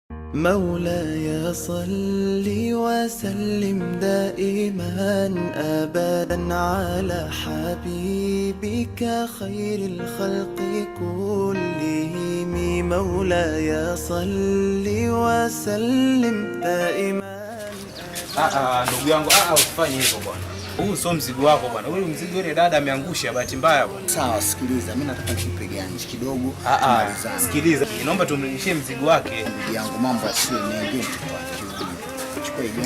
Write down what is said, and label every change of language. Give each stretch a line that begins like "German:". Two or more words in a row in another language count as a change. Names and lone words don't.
Arabic: مولاي صل وسلم دائما أبدا على حبيبك خير الخلق كلهم. مولاي صل وسلم دائما.
Swahili: Ndugu yangu, usifanye hivyo bwana. Huu sio mzigo wako bwana. Huyu mzigo ni dada ameangusha bahati mbaya bwana. Sawa, sikiliza, mimi nataka nipige ganji kidogo. Sikiliza. Naomba tumrudishie mzigo wake. Ndugu yangu, mambo yasiwe mengi chukua hiyo.